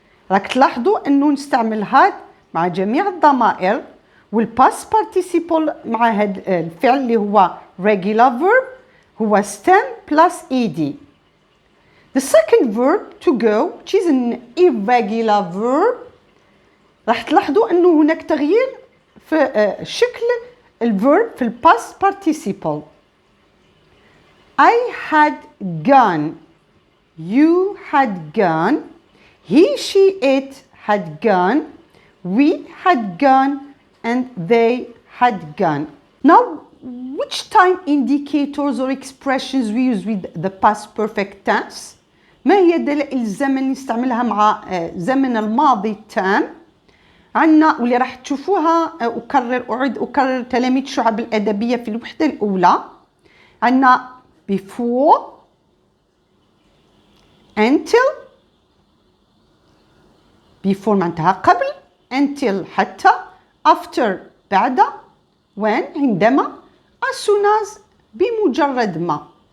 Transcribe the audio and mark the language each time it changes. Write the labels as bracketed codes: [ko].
[ar] راك تلاحظوا أنه نستعمل had مع جميع الضمائر والpast participle مع هذا الفعل اللي هو regular verb هو stem plus ed. [en] The second verb to go, which is an irregular verb, [ar] راح تلاحظوا أنه هناك تغيير في شكل الverb في past participle. [en] I had gone. You had gone. He, she, it had gone. We had gone. And they had gone. Now, which time indicators or expressions we use with the past perfect tense? [ar] ما هي دلائل الزمن اللي نستعملها مع زمن الماضي التام؟ عندنا واللي راح تشوفوها أكرر تلاميذ الشعب الأدبية في الوحدة الأولى. عندنا before, until, before معناتها قبل, until حتى, after بعد, when عندما, as soon as بمجرد ما.